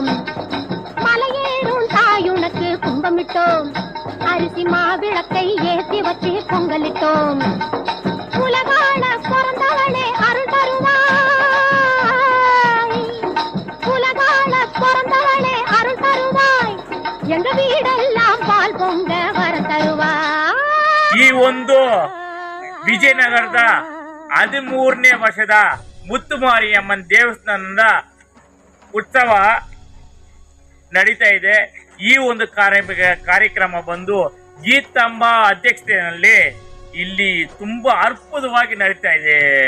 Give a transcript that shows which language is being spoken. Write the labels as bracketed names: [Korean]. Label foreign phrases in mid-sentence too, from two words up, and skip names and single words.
[Tamil] மலையேறும் தாயுனக்கு கும்பமிட்டோம், அரிசி மாவிளக்கை ஏற்றி வச்சு பொங்கலிட்டோம். உலகான பிறந்தவளே அருள் தருவாய், உலகான பிறந்தவளே அருள் தருவாய், எங்க வீடெல்லாம் பால் பொங்க வர தருவாய். [Kannada] ಈ ಒಂದು ವಿಜಯನಗರದ 13ನೇ ವರ್ಷದ ಮುತ್ತುಮಾರಿಯಮ್ಮನ ದೇವಸ್ಥಾನದ ಉತ್ಸವ ನಡೀತಾ ಇದೆ. ಈ ಒಂದು ಕಾರ್ಯಕ್ರಮ ಬಂದು ಗೀತಮ್ಮ ಅಧ್ಯಕ್ಷತೆಯಲ್ಲಿ ಇಲ್ಲಿ ತುಂಬಾ ಅದ್ಭುತವಾಗಿ ನಡೀತಾ ಇದೆ.